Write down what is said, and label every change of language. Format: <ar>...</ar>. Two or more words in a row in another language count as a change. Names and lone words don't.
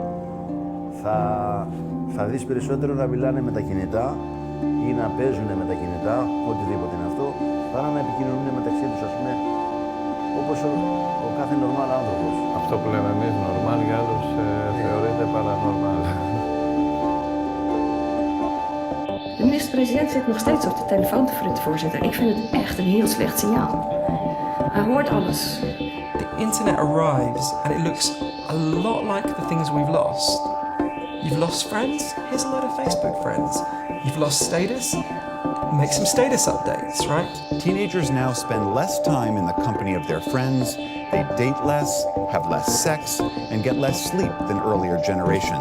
<el>Θα δεις περισσότερο να μιλάνε με τα κινητά ή να παίζουν με τα κινητά, οτιδήποτε είναι αυτό, παρά να επικοινωνούν μεταξύ τους, ας πούμε, όπως ο κάθε νορμάλ άνθρωπος. Αυτό που λέμε εμείς νορμάλ, για άλλους θεωρείται παρανορμάλ.</el> <nl>De minister-president zit nog steeds op de telefoon te fluiten, voorzitter. Ik vind het echt een heel slecht signaal. Hij hoort alles.</nl> <en>The internet arrives and it looks a lot like the things we've lost. You've lost friends? Here's a load of Facebook friends. You've lost status? Make some status updates, right? Teenagers now spend less time in the company of their friends, they date less, have less sex, and get less sleep than earlier generations.</en>